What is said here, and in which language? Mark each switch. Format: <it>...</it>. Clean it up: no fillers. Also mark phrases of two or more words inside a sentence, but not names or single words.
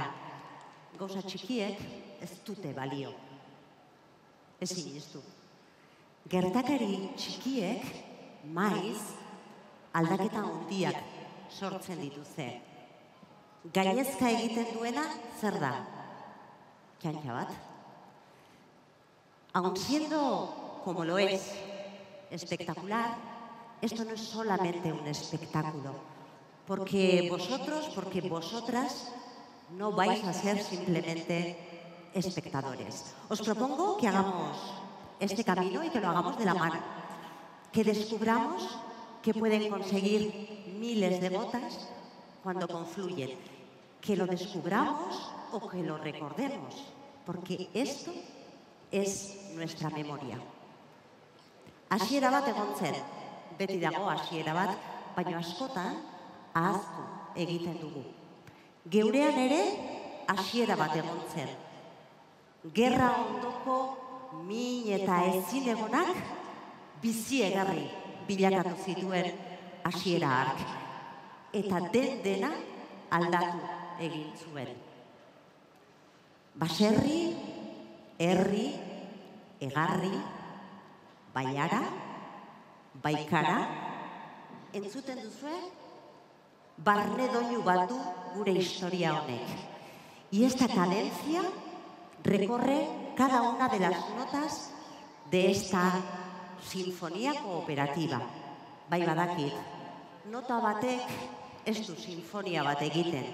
<eu>Gauza txikiek ez dute balio. Ez inistu. Gertakari txikiek maiz aldaketa handiak sortzen dituzte. Gainezka egiten duena zer da? Txantxa bat.</eu> <es>Aun siendo como lo es espectacular, esto no es solamente un espectáculo, porque vosotras no vais a ser simplemente espectadores. Os propongo que hagamos este camino y que lo hagamos de la mano, que descubramos que pueden conseguir miles de gotas cuando confluyen, que lo descubramos o que lo recordemos, porque esto es nuestra memoria.</es> <eu>Hasiera bat egon zen, beti dago hasiera bat, baina askotan ahaztu egiten dugu. Geurean ere hasiera bat egon zen. Gerra ondoko min eta ezinegonak bizi egarri bilakatu zituen hasiera hark. Eta dena aldatu egin zuen. Baserri, herri, egarri, baiara, baikara, entzuten duzue, barne doinu bat du gure historia honek.</eu> <es>Y esta cadencia recorre cada una de las notas de esta sinfonía cooperativa.</es> <eu>Bai badakit, nota batek ez du sinfonia bat egiten.</eu>